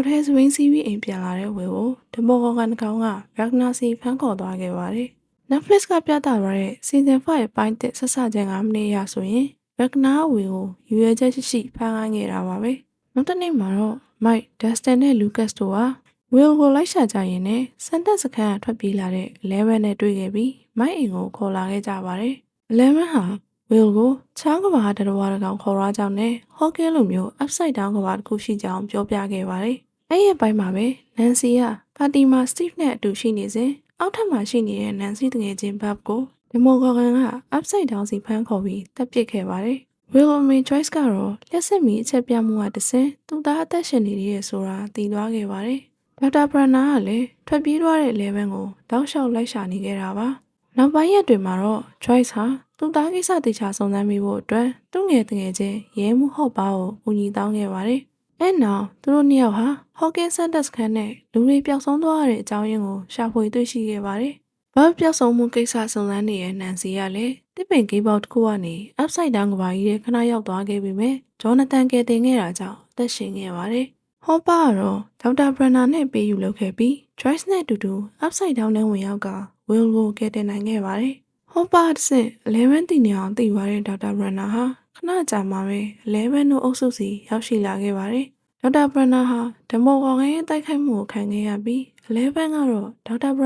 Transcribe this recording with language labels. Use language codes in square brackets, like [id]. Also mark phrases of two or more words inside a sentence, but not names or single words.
[my] တည်းစဝင်းစီးပြီးအိမ်ပြန်လာတဲ့ဝေကိုဒမိုဂေါ်ကန်တစ်ကောင်ကရက်ဂနာစီဖမ်းခေါ်သွားခဲ့ပါတယ်။ Netflix ကပြသထားတဲ့ Season 5ရဲ့ပိုင်းတစ်ဆက်စချင်း9မိနစ်ရဆိုရင်ရက်ဂနာဝေကိုရွေချက်ရှိဖမ်းခိုင်းခဲ့တာပါပဲ။နောက်တစ်နေ့မှာတော့ Mike, Dustin နဲ့ Lucas တို့ဟာဝီလ်ကိုလိုက်ရှာကြရင်နဲ့စ န်တက်စခန်းကထွက်ပြေးလာတဲ့11နဲ့တွေ့ခဲ့ပြီးမိုက်အိမ်ကိုခေါ်လာခဲ့ကြပါတယ်။11ဟာဝီလ်ကိုချောင်းကဘာတရဝါတကောင်ခေါ်ရကြောင်းနဲ့ဟော့ကင်းလိုမျိုး [en] upside down [my] ကဘာတစ်ခုရှိကြောင်းပြောပြခဲ့ပါတယ်။အဲ့ဒီအပိုင်းမှာပဲန န်စီကပါတီမှာ Steve နဲ့အတူရှိနေစဉ်အောက်ထပ်မှာရှိနေတဲ့နန်စီတငယ်ချင်းဘတ်ကိုဒီမိုဂေါ်ကန်က [en] upside down [my] စီဖမ်းခေါ်ပြီးတပ်ပစ်ခဲ့ပါတယ်။ William Joyce ကတော့လက်ဆက်မီအချက်ပြမှုကတဆင့်သူ့သားအသက်ရှင်နေရဆိုတာသိသွားခဲ့ပါတယ်။ဒေါက်တာဘရန်နာကလည်းထွက်ပြေးသွား တဲ့11ကိုတောက်လျှောက်လိုက်ရှာနေခဲ့တာပါ။နောက်ပိုင်းရက်တွေမှာတော့ Joyce ဟာသူ့သားကိစ္စတေချာစုံစမ်းမိဖို့အတွက်သူ့ငယ်တငယ်ချင်းရဲမှုဟော့ပါကိုကူညီတောင်းခဲ့ပါတယ်။အဲ့နောက်သူတို့နှစ်ယောက်ဟာ Hawkins Center စခန်းနဲ့လူတွေပျောက်ဆုံးသွားတဲ့အကြောင်းရင်းကိုရှာဖွေတွေ့ရှိခဲ့ပါတယ်။ဘာပျောက်ဆုံးမှုကိစ္စစုံစမ်းနေတဲ့နန်စီကလည်းတစ်ပင်ကိဘောက်တစ်ခုကနေ [en] upside down [my] ကဘာကြီးရဲ့ခဏရောက်သွားခဲ့ပြီမဲ့ဂျောနသန်ကယ်တင်ခဲ့တာကြောင့်အသက်ရှင်ခဲ့ပါတယ်။ ဟောပါကတော့ဒေါက်တာဘရန်နာနဲ့ပေးယူလုပ်ခဲ့ပြီး Joyce နဲ့အတူတူ Upside Down နဲ့ဝင်ရောက်က Will ကိုကယ်တင်နိုင်ခဲ့ပါတယ်။ဟောပါတစ်ဆင့်11တီနေအောင်တည်သွားတဲ့ဒေါက်တာဘရန်နာဟာခ ဏကြာမှပဲ11တို့အုပ်စုစီရောက်ရှိလာခဲ့ပါတယ်။ဒေါက်တာဘရန်နာဟာဒမိုကော်ငရဲ့တိုက်ခိုက်မှုကိုခံခဲ့ရပြီး11ကတော့ဒေါက်တာဘရန်